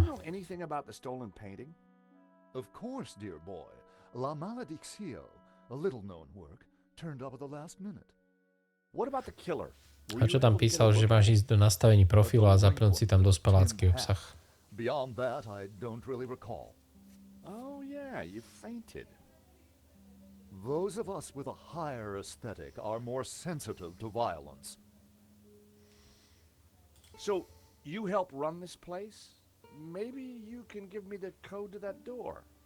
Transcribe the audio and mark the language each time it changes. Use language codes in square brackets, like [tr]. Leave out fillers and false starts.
[en] you know anything about the stolen painting? Of course, dear boy. La Maledictio, a little-known work, turned up at the last minute. What about the killer? [sk] A čo tam písal, že máš ísť do nastavení profilu a zapnúť si tam dospelácky obsah? [en] Beyond that, I don't really recall. Oh, yeah, you fainted. Those of us with a higher aesthetic are more sensitive to violence. So, you help run this place? Maybe you can give me the code to that door.